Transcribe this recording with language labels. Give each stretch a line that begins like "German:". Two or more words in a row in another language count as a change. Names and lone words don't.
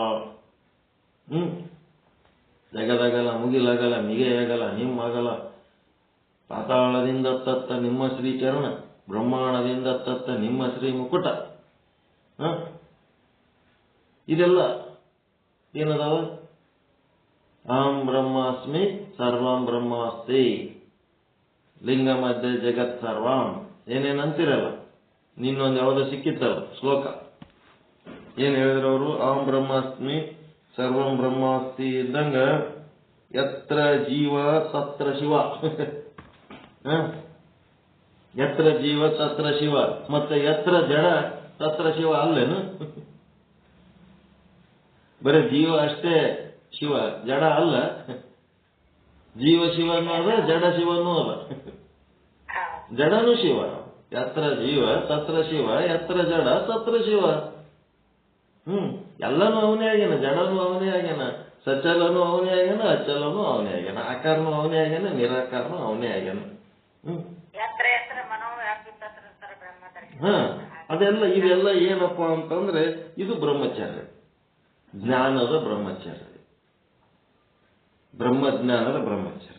Kannada: ಜಗದಗಲ ಮುಗಿಲಗಲ ಮಿಗೆಯಗಲ ನಿಮ್ಮಗಲ, ಪಾತಾಳದಿಂದ ತತ್ತ ನಿಮ್ಮ ಶ್ರೀಚರಣ, ಬ್ರಹ್ಮಾಂಡದಿಂದ ತತ್ತ ನಿಮ್ಮ ಶ್ರೀ ಮುಕುಟ. ಇದೆಲ್ಲ ಏನದಾವ?
Sanskrit: ಅಹಂ ಬ್ರಹ್ಮಾಸ್ಮಿ ಸರ್ವಂ ಬ್ರಹ್ಮಾಸ್ತಿ ಲಿಂಗ ಮಧ್ಯೆ ಜಗತ್ ಸರ್ವಂ ಏನೇನಂತಿರಲ್ಲ.
Kannada: ನಿನ್ನೊಂದು ಯಾವುದೋ ಸಿಕ್ಕಿತ್ತಲ್ಲ ಶ್ಲೋಕ, ಏನ್ ಹೇಳಿದ್ರು ಅವರು?
Sanskrit: ಅಹಂ ಬ್ರಹ್ಮಾಸ್ಮಿ ಸರ್ವಂ ಬ್ರಹ್ಮಾಸ್ತಿ ಇದ್ದಂಗ ಯತ್ರ ಜೀವ ತತ್ರ ಶಿವ. ಯತ್ರ ಜೀವ ತತ್ರ ಶಿವ, ಮತ್ತೆ ಯತ್ರ ಜಡ ತತ್ರ ಶಿವ ಅಲ್ಲೇನು?
Kannada: ಬರೀ ಜೀವ ಅಷ್ಟೇ ಶಿವ, ಜಡ ಅಲ್ಲ. ಜೀವ ಶಿವನೂ ಅದ, ಜಡ ಶಿವನೂ ಅದ. ಜಡನು ಶಿವ.
Sanskrit: ಯತ್ರ ಜೀವ ತತ್ರ ಶಿವ, ಯತ್ರ ಜಡ ತತ್ರ ಶಿವ.
Kannada: ಎಲ್ಲನೂ ಅವನೇ ಆಗ್ಯಾನ. ಜಡನೂ ಅವನೇ ಆಗ್ಯಾನ, ಸಚಲನೂ ಅವನೇ ಆಗ್ಯಾನ, ಅಚಲನೂ ಅವನೇ ಆಗ್ಯಾನ, ಆಕಾರನೂ ಅವನೇ ಆಗ್ಯಾನ, ನಿರಾಕಾರನೂ ಅವನೇ ಆಗ್ಯಾನ. ಅದೆಲ್ಲ ಇದೆಲ್ಲ ಏನಪ್ಪ ಅಂತಂದ್ರೆ ಇದು ಬ್ರಹ್ಮಚರ್ಯ, ಜ್ಞಾನದ ಬ್ರಹ್ಮಚರ್ಯ, ಬ್ರಹ್ಮಜ್ಞಾನದ ಬ್ರಹ್ಮಚರ್ಯ.